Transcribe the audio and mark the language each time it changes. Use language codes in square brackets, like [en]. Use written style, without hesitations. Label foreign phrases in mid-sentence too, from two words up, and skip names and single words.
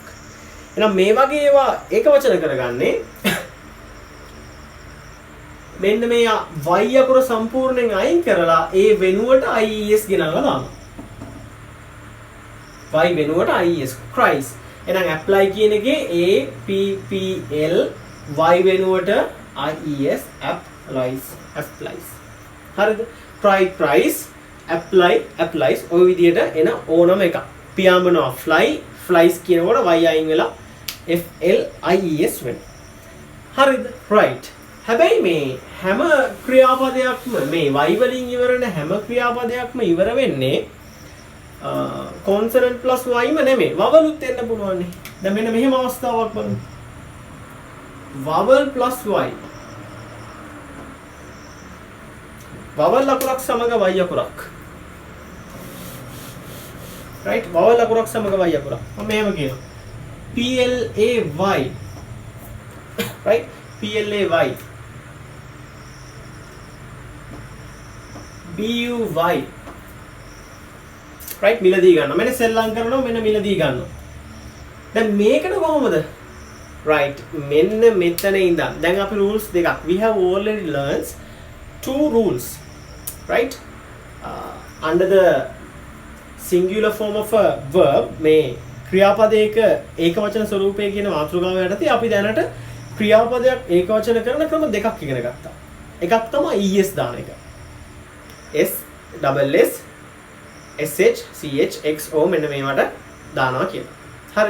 [si] එහෙනම් මේ වගේ ඒවා ඒක වචන කරගන්නේ මෙන්න මේ y අකුර සම්පූර්ණයෙන් අයින් කරලා ඒ වෙනුවට IES ගෙනල්ලා දානවා. y වෙනුවට [en] IES cries. [si] එහෙනම් apply කියන එකේ [en] a p p l y [si] වෙනුවට [en] IES applies. [si] හරිද? [en] cry cries apply applies [si] ඔය විදිහට එන ඕනම එකක්. පියාඹනවා [en] fly flies [si] කියනකොට y අයින් වෙලා [en] f l i e s [si] වෙනවා. හරිද? right. හැබැයි මේ හැම ක්‍රියාපදයක්ම මේ y වලින් ඉවර වෙන හැම ක්‍රියාපදයක්ම ඉවර වෙන්නේ [en] consonant plus y [si] ම නෙමෙයි. vowelුත් එන්න පුළුවන් නේ. දැන් මෙන්න මෙහෙම අවස්ථාවක් බලමු. [en] vowel plus y. [si] vowel අකුරක් සමග y අකුරක්. right vowel අකුරක් සමග y අකුරක්. මම මෙහෙම කියනවා. [en] p l a y. right p l a y. b u y. [si] right මිලදී ගන්නවා. මෙන්න සෙල්ලම් කරනවා මෙන්න මිලදී ගන්නවා. දැන් මේකට කොහොමද? right මෙන්න මෙතන ඉඳන් දැන් අපි rules දෙකක් [en] we have already learned two rules right under the singular form of a verb [si] මේ ක්‍රියාපදයක ඒකවචන ස්වරූපයේ කියන මාතෘකාව යටතේ අපි දැනට ක්‍රියාපදයක් ඒකවචන කරන ක්‍රම දෙකක් ඉගෙන ගත්තා. එකක් තමයි es දාන එක. [en] s double s sh ch x o [si] මෙන්න මේවට දානවා කියලා. හරිද?